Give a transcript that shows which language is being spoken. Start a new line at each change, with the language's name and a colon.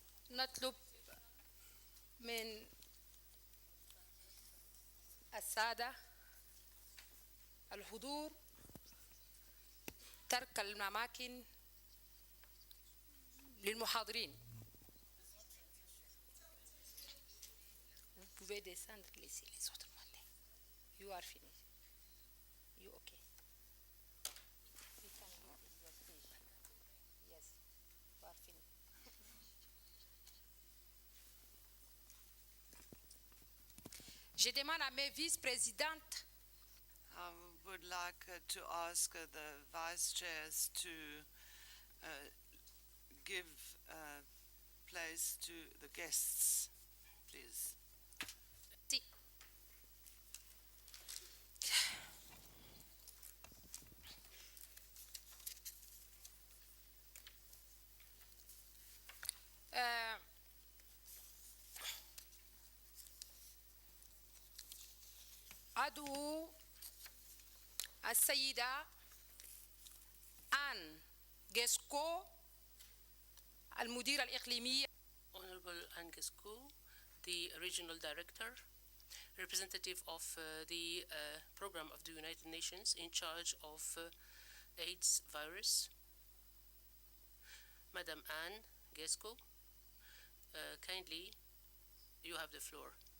Arabic: نطلب من السادة الحضور ترك الأماكن للمحاضرين.
French: Vous pouvez descendre, laisser les autres monter.
English: You are finished. You okay? You can leave your stage. Yes, you are finished.
French: Je demande à mes vice-présidentes.
English: I would like to ask the vice chairs to give place to the guests, please.
Arabic: أدعو السيدة آن جيسكو المديرة الإقليمية.
English: Honorable Anne Gesco, the Regional Director, representative of the Program of the United Nations in charge of AIDS virus. Madam Anne Gesco, kindly, you have the floor.